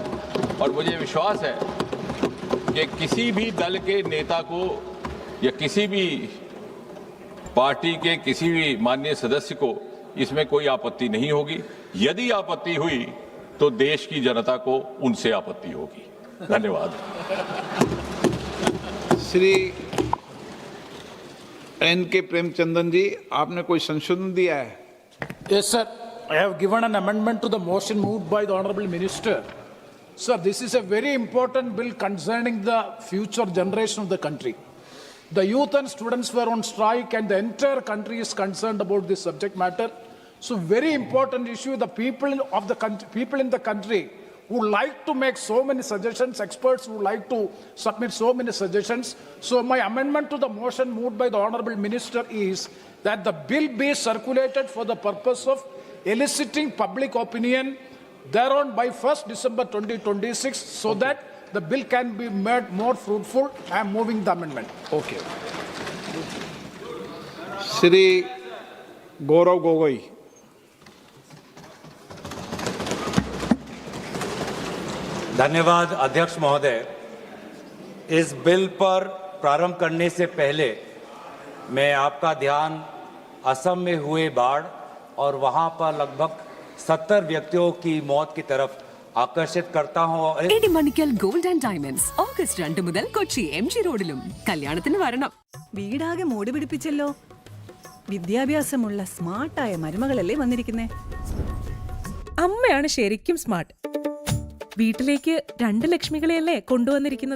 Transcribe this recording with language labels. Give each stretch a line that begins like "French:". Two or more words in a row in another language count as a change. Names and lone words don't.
Hindi: और मुझे विश्वास है कि किसी भी दल के नेता को या किसी भी पार्टी के किसी भी माननीय सदस्य को इसमें कोई आपत्ति नहीं होगी. यदि आपत्ति हुई तो देश की जनता को उनसे आपत्ति होगी. धन्यवाद. श्री N.K. प्रेमचंदन जी, आपने कोई संशोधन दिया है?
English: Yes, sir. I have given an amendment to the motion moved by the Honorable Minister. Sir, this is a very important bill concerning the future generation of the country. The youth and students were on strike and the entire country is concerned about this subject matter. So very important issue. The people of the country, people in the country who like to make so many suggestions, experts who like to submit so many suggestions. So my amendment to the motion moved by the Honorable Minister is that the bill be circulated for the purpose of eliciting public opinion thereon by 1st December 2026 so that the bill can be made more fruitful. I am moving the amendment. Okay.
Hindi: श्री गौरव गोगोई. धन्यवाद अध्यक्ष महोदय. इस बिल पर प्रारंभ करने से पहले मैं आपका ध्यान असम में हुए बाढ़ और वहां पर लगभग 70 व्यक्तियों की मौत की तरफ ആകർഷിത് करता हूं.
Malayalam: ഇടിമണിക്കൽ ഗോൾഡ് ആൻഡ് ഡയമണ്ട്സ് ഓഗസ്റ്റ് 2 മുതൽ കൊച്ചി MG റോഡിലും കല്യാണത്തിന് വരണം. വീടാകെ മോടി പിടിപ്പിച്ചല്ലോ. വിദ്യാഭ്യാസമുള്ള സ്മാർട്ടായ മരുമകളല്ലേ വന്നിരിക്കുന്നേ. അമ്മയാണ് ശരിക്കും സ്മാർട്ട്. വീട്ടിലേക്ക് 2 ലക്ഷ്മികളെയല്ലേ കൊണ്ടുവന്നിരിക്കുന്നത്.